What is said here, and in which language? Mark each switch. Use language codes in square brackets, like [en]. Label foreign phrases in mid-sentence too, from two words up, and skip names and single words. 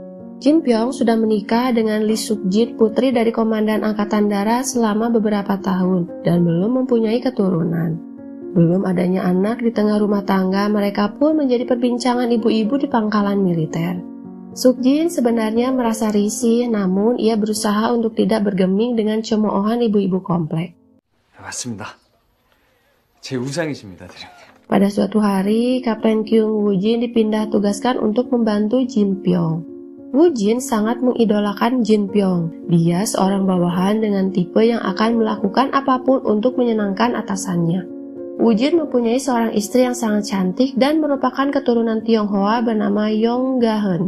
[id] Jin Pyong sudah menikah dengan Lee Suk Jin, putri dari komandan angkatan darat selama beberapa tahun dan belum mempunyai keturunan. Belum adanya anak di tengah rumah tangga, mereka pun menjadi perbincangan ibu-ibu di pangkalan militer. Suk Jin sebenarnya merasa risih, namun ia berusaha untuk tidak bergeming dengan cemoohan ibu-ibu komplek. [ko] 맞습니다. 제 우상이십니다, 대령님. [id] Pada suatu hari, Kapten Kyung Woo Jin dipindah tugaskan untuk membantu Jin Pyong. Woo Jin sangat mengidolakan Jin Pyong. Dia seorang bawahan dengan tipe yang akan melakukan apapun untuk menyenangkan atasannya. Woo Jin mempunyai seorang istri yang sangat cantik dan merupakan keturunan Tionghoa bernama Yong Ga-heun.